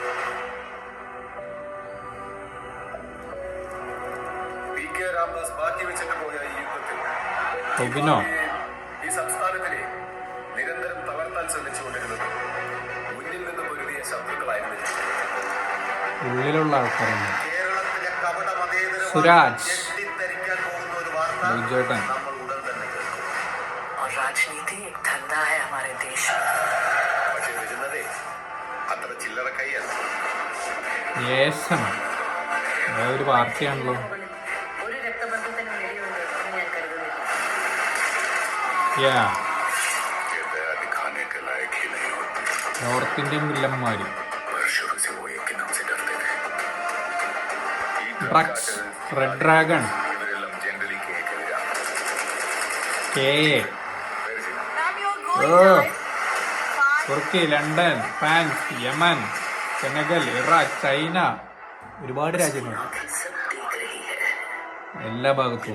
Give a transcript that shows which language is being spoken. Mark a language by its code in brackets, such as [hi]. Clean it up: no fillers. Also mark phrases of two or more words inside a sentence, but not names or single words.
[ml] PK രാംദാസ് ബാക്കി വെച്ചിട്ട് പോയ ഈ യുദ്ധത്തിൽ ഈ സംസ്ഥാനത്തിലെ നിരന്തരം തകർത്താൻ ശ്രമിച്ചുകൊണ്ടിരുന്നത് മുന്നിൽ നിന്ന് പൊരുതിയ ശത്രുക്കളായിരുന്നില്ല, ഉള്ളിലുള്ള ആൾക്കാരാണ്. കേരളത്തിലെ കപട മതേതര സുരാജ് ഞെട്ടിത്തരിക്കാൻ പോകുന്ന ഒരു വാർത്ത നമ്മൾ ഉടൻ തന്നെ കേൾക്കും. [hi] राजनीति एक धंधा है हमारे देश में. [ml] പക്ഷെ വരുന്നതേ അത്ര ചില്ലറ കൈയല്ല. ഒരു പാർട്ടിയാണല്ലോ. ഒരു രക്തബന്ധത്തിന് നിലയുണ്ട് എന്ന് ഞാൻ കരുതുന്നില്ല. [hi] दिखाने के लायक ही नहीं होता. [en] North Indian [ml] വില്ലന്മാര് [hi] शुरू से वो एक नाम से डरते थे. [ml] ഡ്രഗ്സ്, റെഡ് ഡ്രാഗൺ, ഇവരെല്ലാം ജനറലി കേൾക്കരുതാണ്. തുർക്കി, ലണ്ടൻ, ഫ്രാൻസ്, യമൻ, സെനഗൽ, ഇറാഖ്, ചൈന, ഒരുപാട് രാജ്യങ്ങൾ എല്ലാ ഭാഗത്തും.